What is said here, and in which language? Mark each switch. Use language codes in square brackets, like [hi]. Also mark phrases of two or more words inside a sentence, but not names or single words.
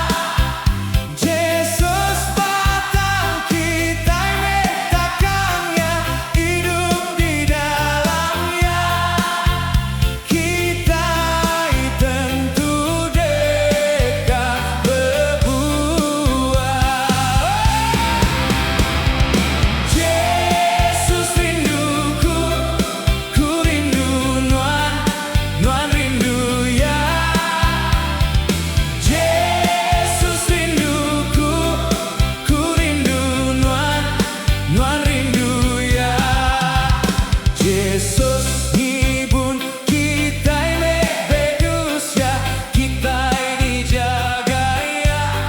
[ms] Yesus batang kita letakkannya, hidup di dalamnya. Kita tentu dekat berbuah. Yesus rinduku, [iba] ku rindu Nuan, Nuan rindu ya. Yesus rinduku, ku rindu Nuan, Nuan rindu ya. Yesus ngibun kita bedus ya, kita dijaga ya.